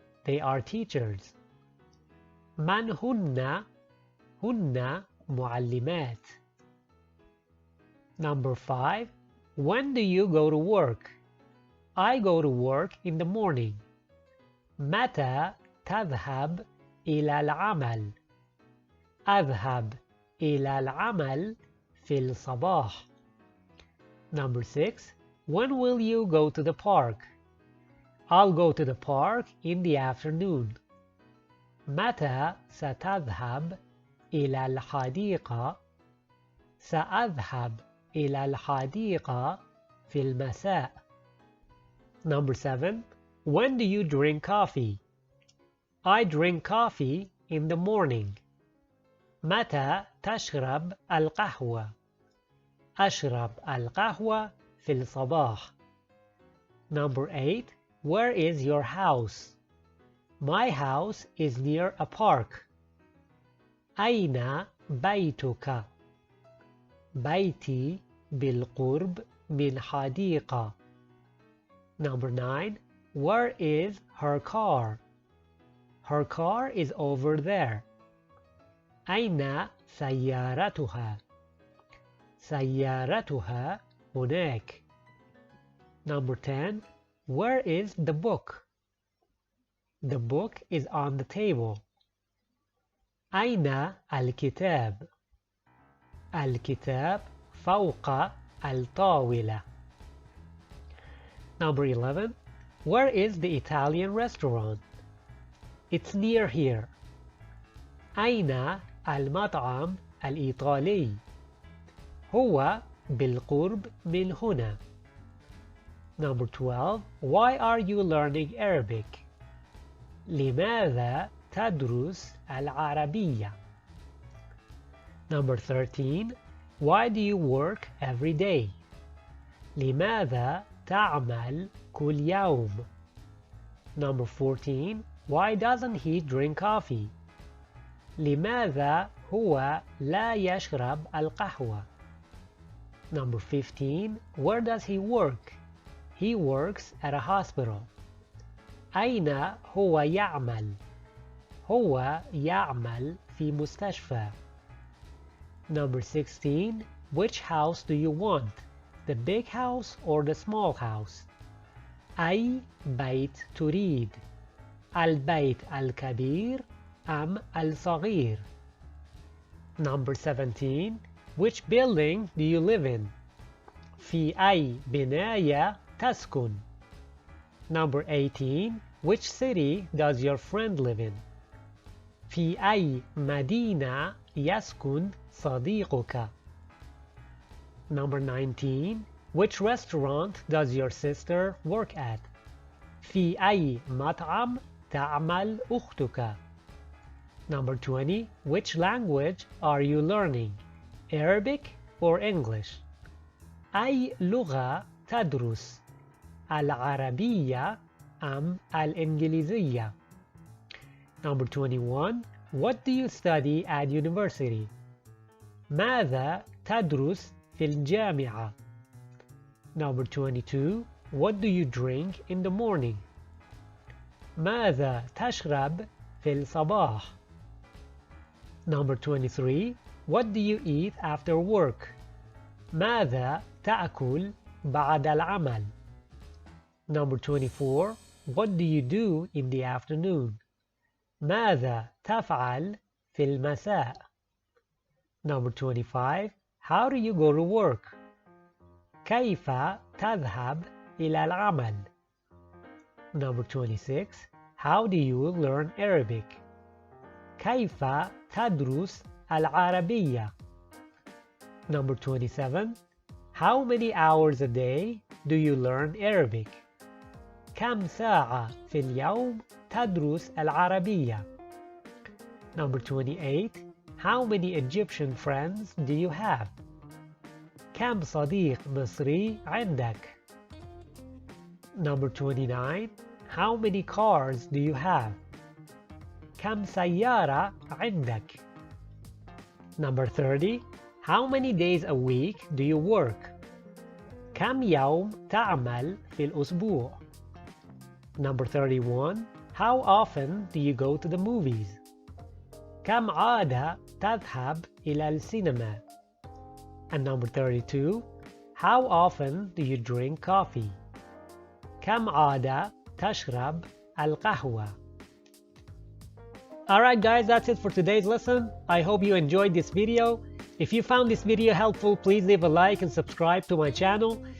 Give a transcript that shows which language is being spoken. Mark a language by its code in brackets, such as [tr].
[en] They are teachers. [ar] من هن? هن معلمات. [en] Number 5. When do you go to work? I go to work in the morning. [ar] متى تذهب إلى العمل? أذهب إلى العمل في الصباح. [en] Number 6. When will you go to the park? I'll go to the park in the afternoon. [ar] متى ستذهب إلى الحديقة؟ سأذهب إلى الحديقة في المساء. [en] Number 7. When do you drink coffee? I drink coffee in the morning. [ar] متى تشرب القهوة؟ أشرب القهوة في الصباح. [en] Number 8. Where is your house? My house is near a park. [ar] أين بيتك؟ بيتي بالقرب من حديقة. [en] Number 9. Where is her car? Her car is over there. [ar] أين سيارتها؟ سيارتها هناك. [en] Number 10. Where is the book? The book is on the table. [ar] أين الكتاب؟ الكتاب فوق الطاولة. [en] Number 11. Where is the Italian restaurant? It's near here. [ar] أين المطعم الإيطالي؟ هو بالقرب من هنا. [en] Number 12. Why are you learning Arabic? [ar] لماذا تدرس العربية؟ [en] Number 13. Why do you work every day? [ar] لماذا تعمل كل يوم? [en] Number 14. Why doesn't he drink coffee? [ar] لماذا هو لا يشرب القهوة؟ [en] Number 15. Where does he work? He works at a hospital. [ar] أين هو يعمل؟ هو يعمل في مستشفى. [en] Number 16. Which house do you want? The big house or the small house? [ar] أي بيت تريد؟ البيت الكبير أم الصغير؟ [en] Number 17. Which building do you live in? [ar] في أي بناية تسكن؟ [en] Number 18. Which city does your friend live in? [ar] في أي مدينة يسكن صديقك؟ [en] Number 19. Which restaurant does your sister work at? [ar] في أي مطعم تعمل أختك؟ [en] Number 20. Which language are you learning? Arabic or English? [ar] أي لغة تدرس؟ العربية أم الإنجليزية؟ [en] Number 21. What do you study at university? [ar] ماذا تدرس في الجامعة؟ [en] Number 22. What do you drink in the morning? [ar] ماذا تشرب في الصباح؟ [en] Number 23. What do you eat after work? [ar] ماذا تأكل بعد العمل؟ [en] Number 24. What do you do in the afternoon? [ar] ماذا تفعل في المساء؟ [en] Number 25. How do you go to work? [ar] كيف تذهب إلى العمل؟ [en] Number 26. How do you learn Arabic? [ar] كيف تدرس العربية؟ [en] Number 27. How many hours a day do you learn Arabic? [ar] كم ساعة في اليوم تدرس العربية؟ [en] Number 28. How many Egyptian friends do you have? [ar] كم صديق مصري عندك؟ [en] Number 29. How many cars do you have? [ar] كم سيارة عندك؟ [en] Number 30. How many days a week do you work? [ar] كم يوم تعمل في الأسبوع؟ [en] Number 31. How often do you go to the movies? [ar] كم عادة تذهب إلى السينما؟ [en] And number 32. How often do you drink coffee? [ar] كم عادة تشرب القهوة؟ [en] Alright guys, that's it for today's lesson. I hope you enjoyed this video. If you found this video helpful, please leave a like and subscribe to my channel.